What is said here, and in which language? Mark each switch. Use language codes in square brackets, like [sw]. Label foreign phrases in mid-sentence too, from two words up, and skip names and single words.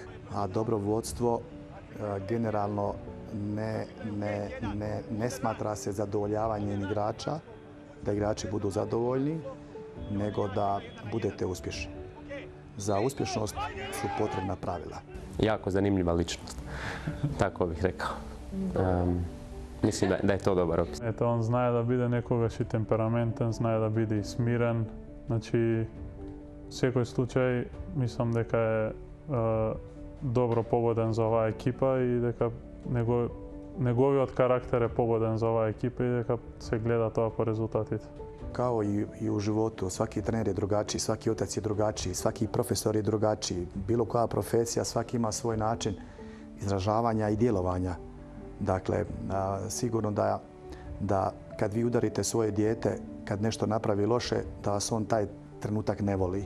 [hr] A dobro vodstvo generalno ne smatra se zadovoljavanjem igrača, da igrači budu zadovoljni, nego da budete uspješni. Za uspješnost su potrebna pravila. Jako zanimljiva ličnost, tako bih rekao. Mislim da je to dobar opis. [mk] Ето, он знае да биде некогаш и темпераментен, знае да биде и смирен. Значи, секој случај, мислам дека е добро погоден за оваа екипа и дека неговиот карактер е погоден за оваа екипа и дека се гледа тоа по резултатите. [hr] Kao i u životu, svaki trener je drugačiji, svaki otac je drugačiji, svaki profesor je drugačiji. Bilo koja profesija, svaki ima svoj način izražavanja i djelovanja. Dakle, sigurno da kad vi udarite svoje dijete, kad nešto napravi loše, da vas on taj trenutak ne voli.